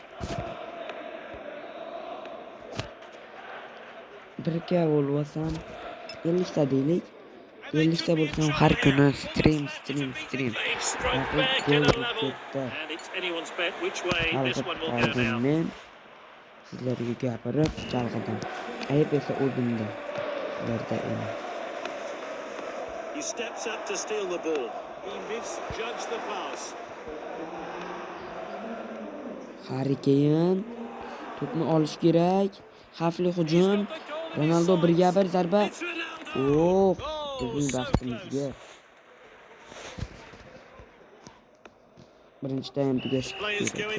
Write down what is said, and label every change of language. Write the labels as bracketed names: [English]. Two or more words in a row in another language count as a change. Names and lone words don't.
[Uzbek] Birga bo'lsam 50 ta deylik. 50 ta bo'lsam har kuni stream. Men sizlarga gapirib chalg'idim. Ayb esa o'zimda. Ularda emas. [English] He steps up to steal the ball. He misjudged the pass. [Uzbek] Harikayin to'pni olish kerak. Xavfli hujum. Ronaldo 1-1 zarba. Bizning baxtimizga. Birinchi taym tugashi kerak.